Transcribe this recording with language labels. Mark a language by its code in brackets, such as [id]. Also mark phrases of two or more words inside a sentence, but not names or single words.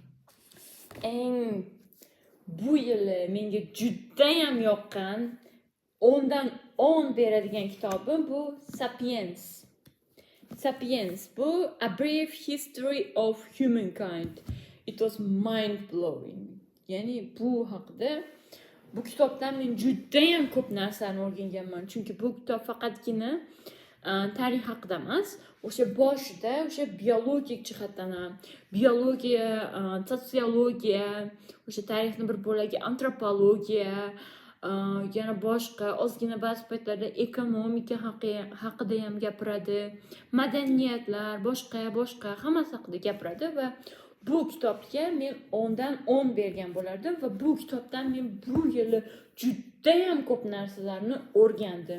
[uz] Bu yili menga juda ham yoqqan 10 dan 10 beradigan kitobim bu Sapiens. Sapiens bu A Brief History of Humankind. [en] It was mind blowing. [uz] Ya'ni bu haqida bu kitobdan men juda ham ko'p narsani o'rganganman. Chunki bu kitob faqatgina tarix haqida emas, o'sha boshida o'sha biologik jihatdan ham, biologiya, sotsiologiya, o'sha tarixni bir bo'lagi antropologiya, yana boshqa ozgina ba'zi paytlarda ekonomika haqida ham gapiradi, madaniyatlar, boshqa hammasi haqida gapiradi va bu kitobga men 10 dan 10 bergan bo'lardim va bu kitobdan men bu yili judayam ko'p narsalarni o'rgandim.